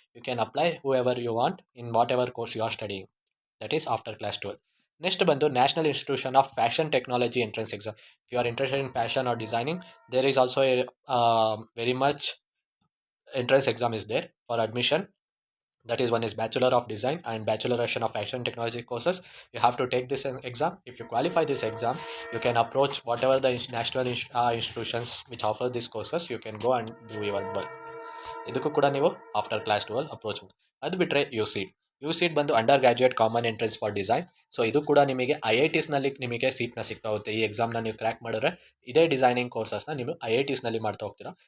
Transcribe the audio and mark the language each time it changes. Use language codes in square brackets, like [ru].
[en] You can apply whoever you want in whatever course you are studying, that is after class 12. Next ಬಂದು national institution of fashion technology entrance exam. If you are interested in fashion or designing, there is also very much entrance exam is there for admission. That is, one is Bachelor of Design and Bacheloration of Fashion Technology courses. You have to take this exam. If you qualify this exam, you can approach whatever the national institutions which offer these courses. You can go and do your work. [kn] ಇದಕ್ಕೂ ಕೂಡ ನೀವು after class 12 approach ಮಾಡಿ. ಅದು ಬಿಟ್ಟರೆ UCET ಬಂದು under graduate common entrance for design. So ಇದು ಕೂಡ ನಿಮಗೆ IITsನಲ್ಲಿ ನಿಮಗೆ ಸೀಟ್ನ ಸಿಗ್ತಾ ಹೋಗುತ್ತೆ. ಈ ಎಕ್ಸಾಮ್ನ ನೀವು ಕ್ರ್ಯಾಕ್ ಮಾಡಿದ್ರೆ ಇದೇ ಡಿಸೈನಿಂಗ್ ಕೋರ್ಸಸ್ನ ನೀವು IITsನಲ್ಲಿ ಮಾಡ್ತಾ ಹೋಗ್ತೀರಾ.